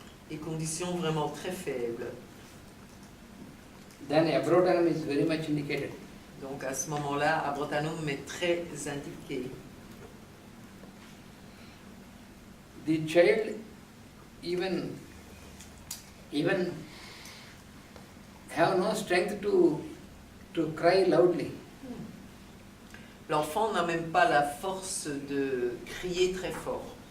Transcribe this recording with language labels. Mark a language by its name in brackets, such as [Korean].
[French] Et conditions vraiment très faibles. [English] Then abrotanum is very much indicated. [French] Donc à ce moment-là, abrotanum est très indiqué. [English] The child even have no strength to cry loudly. [French] L'enfant n'a même pas la force de crier très fort.